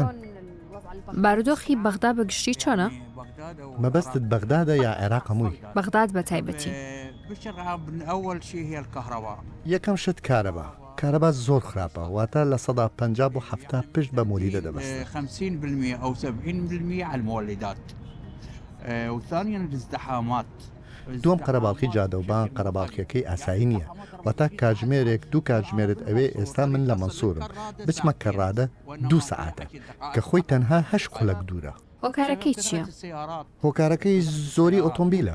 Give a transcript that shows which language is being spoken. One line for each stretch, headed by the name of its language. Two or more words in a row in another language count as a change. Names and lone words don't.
Central Kurdish: بارودۆخی بەغداد بە گشتی چۆنە؟ مەبەستت بەغدادە یا عێراق هەمووی؟ بەغداد بە تایبەتی. یەکەم شت کارەبا زۆر خراپە، واتە لە 150 بۆ 70 پشت بە مولیدە دەبەستێت.
Arabic: 50% أو 70% على المولدات. وثانيا الازدحامات.
Central Kurdish: دوم قەرەباڵخی جادەوبان قەرەباڵخیەکەی ئاسایی نییە، واتە کاتژمێرێک دوو کاتژمێرت ئەوێ ئێستا من لە مەنسوورم بچمە کەڕادە 2 سەعاتە کە خۆی تەنها 8 خولەک دوورە. هۆکارەکەی چییە؟ هۆکارەکەی زۆری ئۆتۆمبیلە.